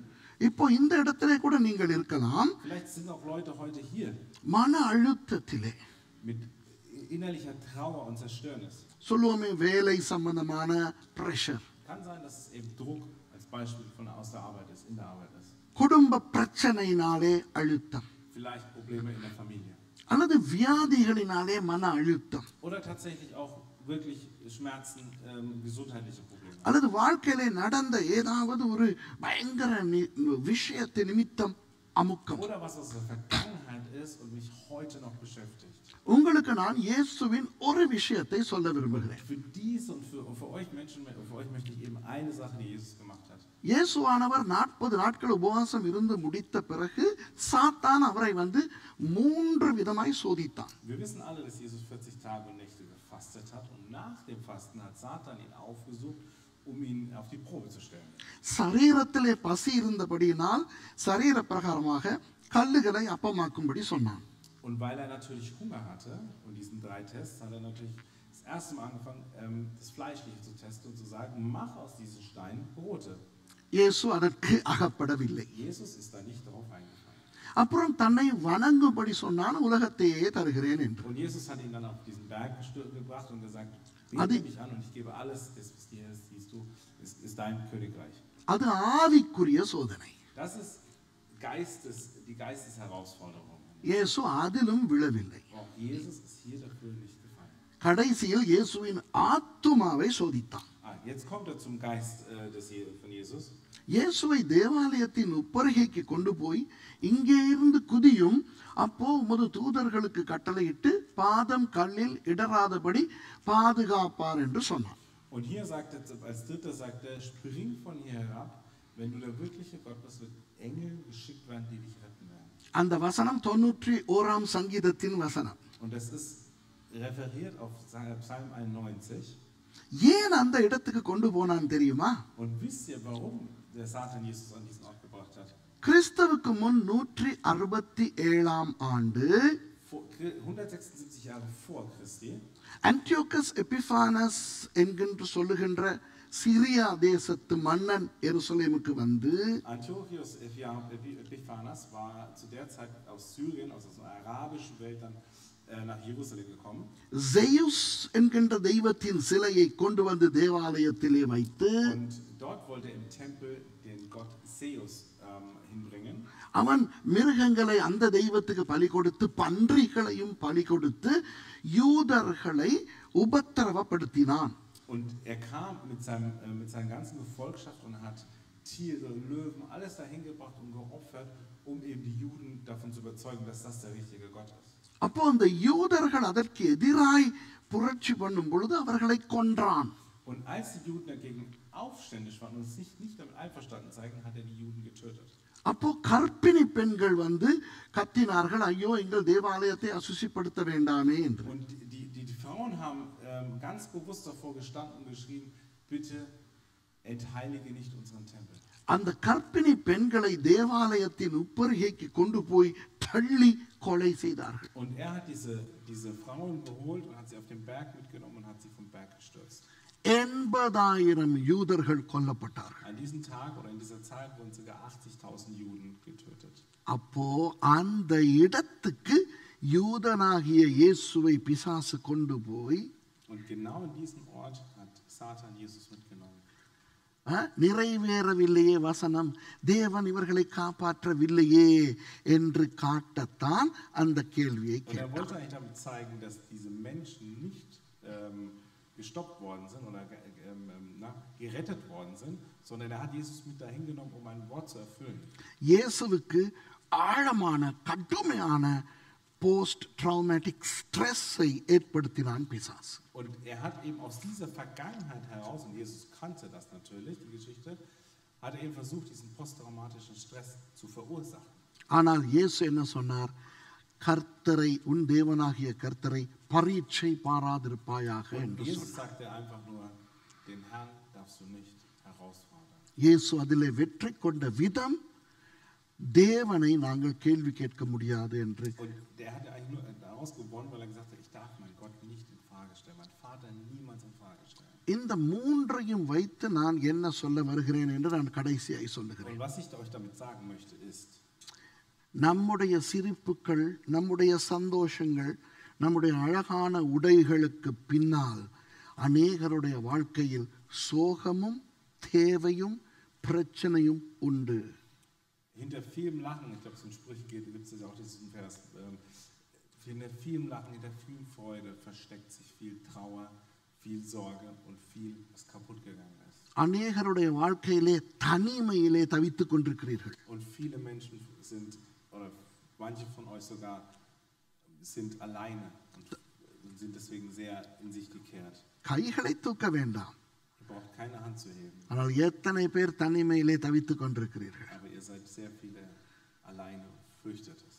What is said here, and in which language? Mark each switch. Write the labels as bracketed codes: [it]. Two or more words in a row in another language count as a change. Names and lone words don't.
[ta] இப்போ இந்த இடத்திலே கூட நீங்கள் இருக்கலாம். [de] Vielleicht sind auch Leute heute hier [ta] மன அழுத்தத்திலே [de] mit innerlicher Trauer und Zerstörnis. [ta] சொல்லுவோமே வேலை சம்பந்தமான பிரஷர், [de] Kann sein, dass es eben Druck als Beispiel aus der Arbeit ist, in der Arbeit ist. [ta] குடும்ப பிரச்சனையினாலே அழுத்தம், [de] Vielleicht Probleme in der Familie. [ta] அல்லது வியாதிகளினாலே மன அழுத்தம், [de] Oder tatsächlich auch wirklich Schmerzen, gesundheitliche Probleme. [ta] அல்லது வாழ்க்கையிலே நடந்த ஏதாவது ஒரு பயங்கர விஷயத்தை நிமித்தம் அமுக்கம். [de] Oder was aus der Vergangenheit ist und mich heute noch beschäftigt. [ta] உங்களுக்கு நான் இயேசுவின் ஒரு விஷயத்தை சொல்ல விரும்புகிறேன். [de] Für dies und für euch Menschen, für euch möchte ich eben eine Sache, die Jesus gemacht hat. [ta] இயேசுவானவர் 40 நாட்கள் உபவாசம் இருந்து முடித்த பிறகு சாத்தான் அவரை வந்து 3 விதமாய் சோதித்தான். [de] Wir wissen alle, dass Jesus 40 Tage und Nächte gefastet hat und nach dem Fasten hat Satan ihn aufgesucht, um ihn auf die Probe zu stellen. [ta] சரீரத்திலே பசி இருந்தபடியினால் சரீர பிரகாரமாக கல்லுகளை அப்பமாக்கும்படி சொன்னான். [de] Und weil er natürlich Hunger hatte, und diesen 3 Tests, hat er natürlich das erste Mal angefangen, das Fleischliche zu testen und zu sagen, mach aus diesen Steinen Brote. [ta] இயேசு அதற்கு அகப்படவில்லை. [de] Jesus ist da nicht darauf eingefallen. [ta] அப்புறம் தன்னை வணங்கும்படி சொன்னான், உலகத்தையே தருகிறேன் என்று. [de] Und Jesus hat ihn dann auf diesen Berg gebracht und gesagt, bete mich an und ich gebe alles, das was dir ist, siehst du, ist dein Königreich. [ta] அது ஆவிக்குரிய சோதனை. [de] Das ist die Geistesherausforderung. [ta] இயேசு அதிலும் விழவில்லை. [de] Auch Jesus ist hier dafür nicht gefallen. [ta] கடைசியில் இயேசுவின் ஆத்துமாவை சோதித்தான். [de] Jetzt kommt er zum Geist von Jesus. [ta] இயேசுவை தேவாலயத்தின் உப்பருகைக்கு கொண்டு போய் இங்கே இருந்து குதியும், அப்போ உமது தூதர்களுக்கு கட்டளையிட்டு பாதம் கல்லில் இடராதபடி பாதுகாப்பார் என்று சொன்னான். [de] Und hier sagt er, als dritter sagt er, spring von hier herab, wenn du der wirkliche Gott bist, wird Engel geschickt werden, die dich retten werden. [ta] அந்த வசனம் 91ஆம் சங்கீதத்தின் வசனம். [de] Und das ist referiert auf Psalm 91. [ta] ஏன் அந்த இடத்துக்கு கொண்டு போனான் தெரியுமா? [de] Und wisst ihr, warum der Satan Jesus an diesen Ort gebracht hat? [ta] கிறிஸ்துவுக்கு முன் 167ஆம் ஆண்டு [de] 176 Jahre vor Christi. [ta] அன்டியோகஸ் எபிஃபானஸ் என்கின்ற சொல்லுகின்ற சிரியா தேசத்து மன்னன் எருசலேமுக்கு வந்து [de] Antiochus Epiphanes war zu der Zeit aus Syrien, aus der arabischen Welt, dann nach Jerusalem gekommen. [ta] Zeus என்கின்ற தெய்வத்தின் சிலையை கொண்டு வந்து தேவாலயத்திலே வைத்து [de] Und dort wollte er im Tempel den Gott Zeus hinbringen. [ta] அவன் மிருகங்களை அந்த தெய்வத்துக்கு பலி கொடுத்து பன்றிகளையும் பலி கொடுத்து யூதர்களை உபத்திரவப்படுத்தினான். [de] Und er kam mit seiner ganzen Gefolgschaft und hat Tiere, Löwen, alles dahin gebracht und geopfert, um eben die Juden davon zu überzeugen, dass das der richtige Gott ist. [ta] அப்போ அந்த யூதர்கள் அதற்கு எதிராய் புரட்சி பண்ணும் பொழுது அவர்களை கொன்றான். [de] Und als die Juden dagegen aufständig waren und sich nicht damit einverstanden zeigen, hat er die Juden getötet. [ta] அப்போ கர்ப்பிணி பெண்கள் வந்து கத்தினார்கள், ஐயோ எங்கள் தேவாலயத்தை அசுசிப்படுத்த வேண்டாமே என்று. [de] Und die Frauen haben ganz bewusst davor gestanden und geschrien, bitte entheilige nicht unseren Tempel. [ta] அந்த கர்ப்பிணி பெண்களை தேவாலயத்தின் உப்பருகைக்கு கொண்டு போய் தள்ளி கொலை செய்தார்கள். [de] Und er hat diese Frauen geholt und hat sie auf den Berg mitgenommen und hat sie vom Berg gestürzt. [ta] 80,000 யூதர்கள் கொல்லப்பட்டார்கள். [de] An diesem Tag oder in dieser Zeit wurden ca. 80.000 Juden getötet. [ta] அப்போ அந்த இடத்துக்கு யூதனாகிய இயேசுவை பிசாசு கொண்டு போய் [de] Und genau in diesem Ort hat Satan Jesus mitgenommen. [ta] நிறைவேறவில்லையே வசனம், தேவன் இவர்களை காப்பாற்றவில்லையே என்று காட்டத்தான் அந்த கேள்வியை [de] Und er [ta] கேட்டார். [de] wollte eigentlich damit zeigen, dass diese Menschen nicht gestoppt worden sind oder gerettet worden sind, sondern er hat Jesus mit dahin genommen, um ein Wort zu erfüllen. [ta] இயேசுவுக்கு ஆழமான கடுமையான [en] post traumatic stress [ta] ஏற்படுத்தினான் பிசாசு. [de] Und er hat eben aus dieser Vergangenheit heraus, und Jesus kannte das natürlich, die Geschichte, hat er eben versucht, diesen posttraumatischen Stress zu verursachen. [ta] ஆனால் இயேசு என்ன சொன்னார்? கர்த்தரை, உன் தேவனாகிய கர்த்தரை பரீட்சை பாராதிருப்பாயாக [de] Und [ta] என்று [de] Jesus [ta] சொன்னார். [de] sagte einfach nur, den Herrn darfst du nicht herausfordern. [ta] இயேசு அதிலே வெற்றி கொண்ட விதம், தேவனை நாங்கள் கேள்வி கேட்க முடியாது என்று. [de] Und der hat eigentlich nur daraus gewonnen, weil er gesagt hat, ich darf meinen Gott nicht in Frage stellen, meinen Vater niemals in Frage stellen. [ta] இந்த மூன்றையும் வைத்து நான் என்ன சொல்ல வருகிறேன் என்று நான் கடைசியாய் சொல்லுகிறேன். [de] Und was ich euch damit sagen möchte ist, [ta] நம்முடைய சிரிப்புகள், நம்முடைய சந்தோஷங்கள், நம்முடைய அழகான உடைகளுக்கு பின்னால் அநேகருடைய வாழ்க்கையில் சோகமும் தேவையும் பிரச்சனையும் உண்டு. [de] hinter vielem Lachen, ich glaube, es in Sprüchen gibt es ja auch diesen Vers, hinter vielem Lachen, hinter viel Freude versteckt sich viel Trauer, viel Sorge und viel, was kaputt gegangen ist. [ta] அநேகருடைய வாழ்க்கையிலே தனிமையிலே தவித்துக் கொண்டிருக்கிறீர்கள். [de] Und viele Menschen sind, oder manche von euch sogar, sind alleine und sind deswegen sehr in sich gekehrt. [ta] கைகளை தூக்க வேண்டாம். [de] Ihr braucht keine Hand zu heben. [ta] ஆனால் எத்தனை பேர் தனிமையிலே தவித்துக் கொண்டிருக்கிறீர்கள்? [de] Aber ihr seid sehr viele alleine und fürchtet es.